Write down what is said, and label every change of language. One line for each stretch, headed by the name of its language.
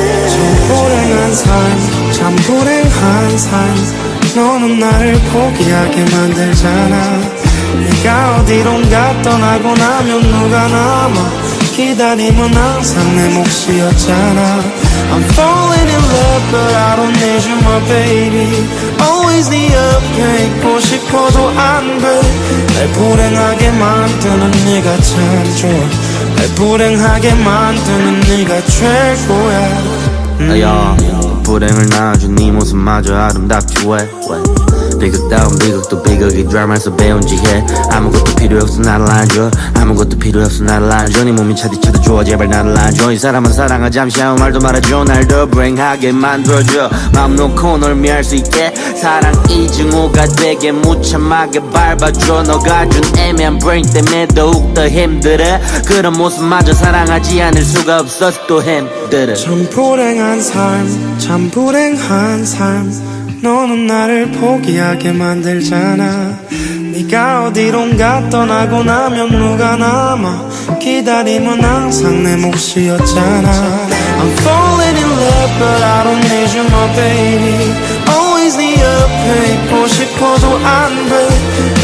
Korean: 참 불행한 삶, 참 불행한 삶. 너는 나를 포기하게 만들잖아. 네가 어디론가 떠나고 나면 누가 남아. 기다림은 항상 내 몫이었잖아.
English: I'm falling in love but I don't need you my baby.
Korean: Always 네 옆에 있고 싶어도 안 돼. 날 불행하게 만드는 네가 참 좋아. 날 불행하게 만드는 네가 최고야. 야, 불행을 낳아준 네 모습마저 아름답지 왜 비극다운 비극도 비극이 드라마에서 배운 지혜. 아무것도 필요 없어 나를 안줘. 아무것도 필요 없어 나를 안줘. 네 몸이 차디차디 좋아 제발 나를 안줘. 이 사람은 사랑하 잠시 아무 말도 말아줘. 날 더 불행하게 만들어줘. 마음 놓고 널 미할 수 있게 사랑 이증오가 되게 무참하게 밟아줘. 너가 준 애매한 브레인 때문에 더욱 더 힘들어. 그런 모습마저 사랑하지 않을 수가 없어서 또 힘들어. 참 불행한 삶, 참 불행한 삶. 너는 나를 포기하게 만들잖아. 네가 어디론가 떠나고 나면 누가 남아. 기다림은 항상 내 몫이었잖아.
English: I'm falling in love but I don't need you my baby. Always
Korean: 네 옆에 있고 싶어도 안 돼.